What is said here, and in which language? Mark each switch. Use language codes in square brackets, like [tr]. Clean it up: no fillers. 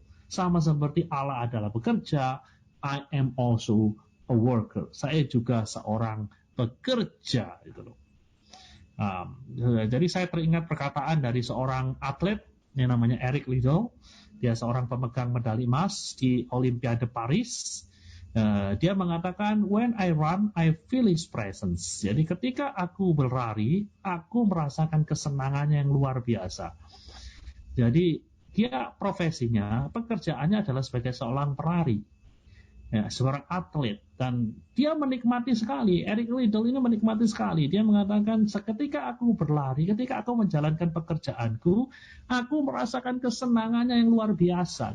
[id] Sama seperti Allah adalah bekerja, [en] I am also a worker. [id] Saya juga seorang pekerja. Gitu loh. Jadi saya teringat perkataan dari seorang atlet yang namanya Eric Liddell. Dia seorang pemegang medali emas di Olimpiade Paris. Dia mengatakan, [en] when I run, I feel his presence. [id] Jadi ketika aku berlari, aku merasakan kesenangannya yang luar biasa. Jadi dia profesinya, pekerjaannya adalah sebagai seorang pelari. Ya, seorang atlet, dan dia menikmati sekali. Eric Liddell ini menikmati sekali. Dia mengatakan, ketika aku berlari, ketika aku menjalankan pekerjaanku, aku merasakan kesenangannya yang luar biasa.